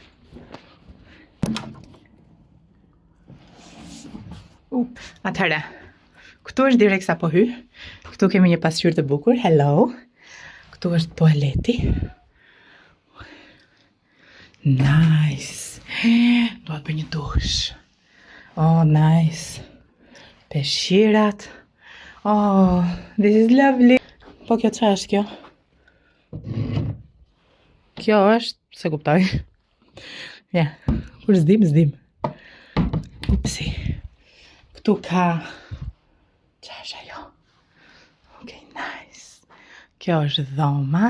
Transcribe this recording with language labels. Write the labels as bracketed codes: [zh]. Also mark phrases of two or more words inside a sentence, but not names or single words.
[sq] Atëherë, këtu është direkt sa po hy. Këtu kemi një pasqyrë të bukur. Hello. Këtu është tualeti. Nice. Do të bëj një dush. [en] Oh, nice. Peshqirat. Oh, this is lovely. [sq] Po kjo çfarë është kjo? Kjo është, se kuptoj. Ja, kur zdim. Upsi. Këtu ka... Qa është ajo? [en] Ok, nice. [sq] Kjo është dhoma.